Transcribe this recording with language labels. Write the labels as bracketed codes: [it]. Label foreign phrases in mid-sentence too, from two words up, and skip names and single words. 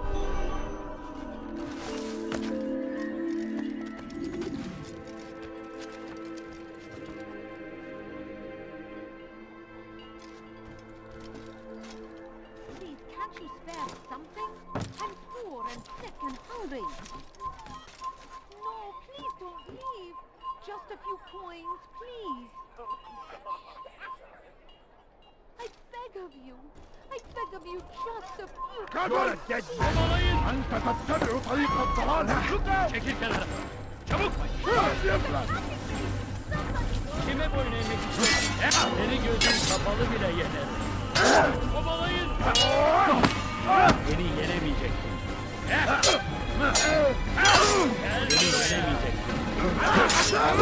[en] Please, can't you spare something? I'm poor and sick and hungry. No, please don't leave. Just a few coins, please. I beg of you. I beg of you, just a few [ar] كبر [tr] Kovalayın. [ar] أنت تتبع طريق الضلال. [tr] Çekil kenara. Çabuk. Kime boyun eğmek istiyorsun? Seni gözün kapalı bile yener. Kovalayın. Beni yenemeyeceksin. Beni yenemeyeceksin.